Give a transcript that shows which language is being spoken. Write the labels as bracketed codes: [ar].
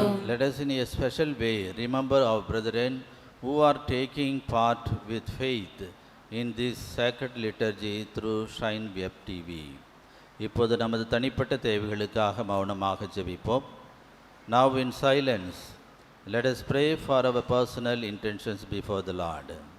[en] Let us in a special way remember our brethren who are taking part with faith in this sacred liturgy through Shine Web TV. [ta] இப்போது நமது தனிப்பட்ட தேவைகளுக்காக மௌனமாக ஜெபிப்போம். [en] Now in silence, let us pray for our personal intentions before the Lord.